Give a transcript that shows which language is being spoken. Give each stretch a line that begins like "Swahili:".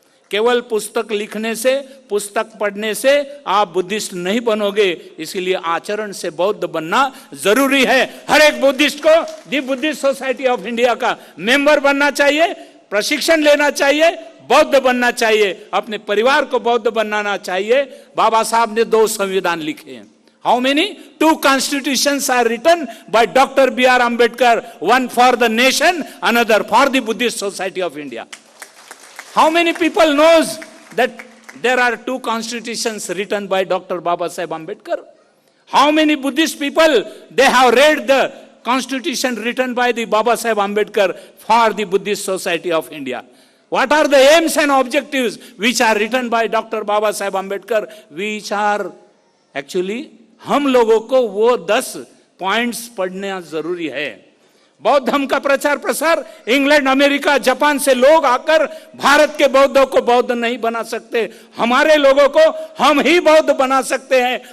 Hindi: केवल पुस्तक लिखने से, पुस्तक पढ़ने से आप बुद्धिस्ट नहीं बनोगे, इसीलिए आचरण से बौद्ध बनना जरूरी है। हर एक बुद्धिस्ट को दी बुद्धिस्ट सोसाइटी ऑफ इंडिया का मेंबर बनना चाहिए, प्रशिक्षण लेना चाहिए, बौद्ध बनना चाहिए, अपने परिवार को बौद्ध बनाना चाहिए। बाबा साहब ने 2 संविधान लिखे हैं।
English: How many? 2 constitutions are written by Dr. B.R. Ambedkar, one for the nation, another for the Buddhist Society of India. How many people knows that there are 2 constitutions written by Dr. Baba Saheb Ambedkar? How many Buddhist people, they have read the constitution written by the Baba Saheb Ambedkar for the Buddhist Society of India? What are the aims and objectives which are written by Dr.
Hindi: Baba Saheb Ambedkar,
English: which are actually
Hindi: हम लोगों को वो 10 points पढ़ना जरूरी है। बौद्ध धर्म का प्रचार प्रसार, इंग्लैंड, अमेरिका, जापान से लोग आकर भारत के बौद्धों को बौद्ध नहीं बना सकते, हमारे लोगों को हम ही बौद्ध बना सकते हैं।